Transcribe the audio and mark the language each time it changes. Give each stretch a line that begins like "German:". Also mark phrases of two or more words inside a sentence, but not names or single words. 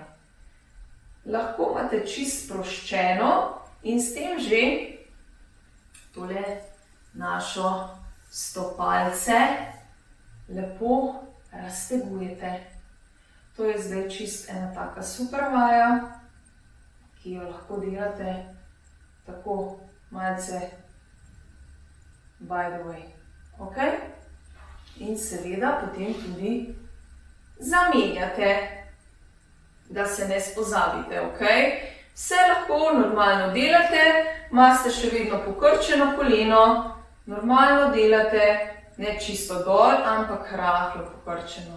Slovenian: Lahko imate čisto sproščeno in s tem že tole našo stopalce lepo raztegujete. To je zdaj čisto ena taka super vaja, ki jo lahko delate tako malce
English: by the way.
Slovenian: Okay? In seveda potem tudi zamenjate, da se ne spozabite. Okay? Vse lahko normalno delate, imate še vedno pokrčeno koleno, normalno delate, ne čisto dol, ampak rahlo pokrčeno.